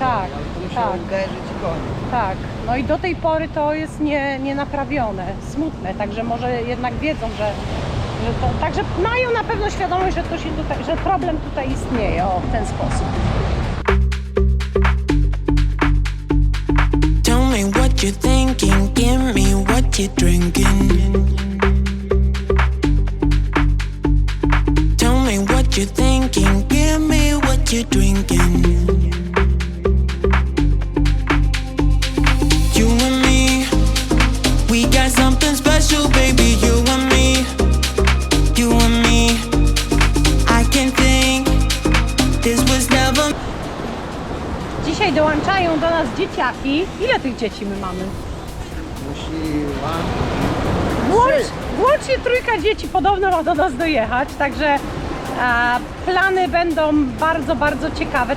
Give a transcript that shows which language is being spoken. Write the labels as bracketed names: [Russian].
[Polish] Tak, ale to musiało tak. uderzyć i koniec. Tak, no i do tej pory to jest nie naprawione, smutne, także może jednak wiedzą, że to, także mają na pewno świadomość, że to się tutaj, że problem tutaj istnieje, o, w ten sposób. [English] Tell me what you're thinking, give me what you're drinking. Tell me what you're thinking, give me what you're drinking. You and me, we got something special, baby. You and me, you and me. I can think this was never. [Polish] Dzisiaj dołączają do nas dzieciaki. Ile tych dzieci my mamy? Włącznie trójka dzieci podobno ma do nas dojechać, także plany będą bardzo, bardzo ciekawe.